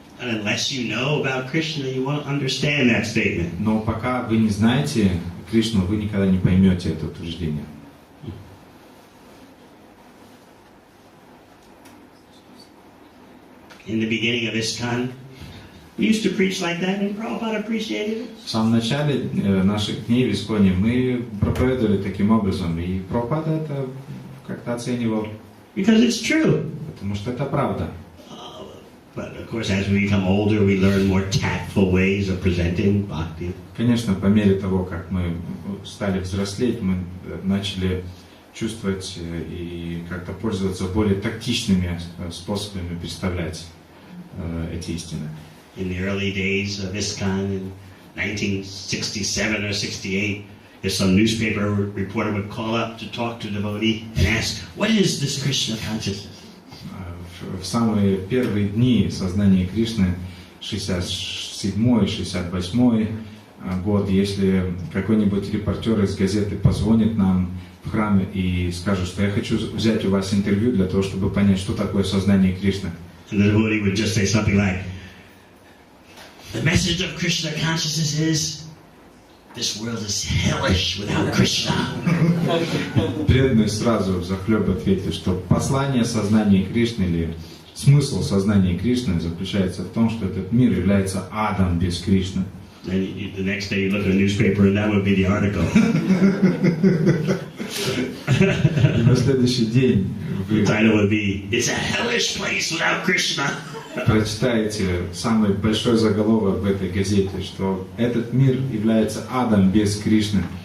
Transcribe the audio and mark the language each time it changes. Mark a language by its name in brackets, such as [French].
[English] And unless you know about Krishna, you won't understand that statement. [Russian] Но пока вы не знаете Кришну, вы никогда не поймете это утверждение. [English] in the beginning of ISKCON, we used to preach like that, and Prabhupada appreciated it. [Russian] В самом начале наших дней в ИСККОНе мы проповедовали таким образом, и Прабхупада это как-то оценивал. [English] Because it's true. [Russian] Потому что это правда. [English] But of course, as we become older, we learn more tactful ways of presenting bhakti. [Russian] Конечно, по мере того, как мы стали взрослеть, мы начали чувствовать и как-то пользоваться более тактичными способами представлять эти истины. [English] In the early days of ISKCON in 1967 or 68, if some newspaper reporter would call up to talk to a devotee and ask, "What is this Krishna consciousness?" [Russian] В самые первые дни сознания Кришны, 67-68 год, если какой-нибудь репортер из газеты позвонит нам в храме и скажет, что я хочу взять у вас интервью для того, чтобы понять, что такое сознание Кришны. [English] And the devotee would just say something like, "The message of Krishna consciousness is, this world is hellish without Krishna." [Russian] Преданный сразу взахлеб ответил, что послание сознания Кришны или смысл сознания Кришны заключается в том, что этот мир является адом без Кришны. [English] Then the next day you look at a newspaper and that would be the article. [Russian] На следующий день вы [English] The title would be, "It's a hellish place without Krishna." [Russian] прочитаете самый большой заголовок в этой газете, что этот мир является адом без Кришны.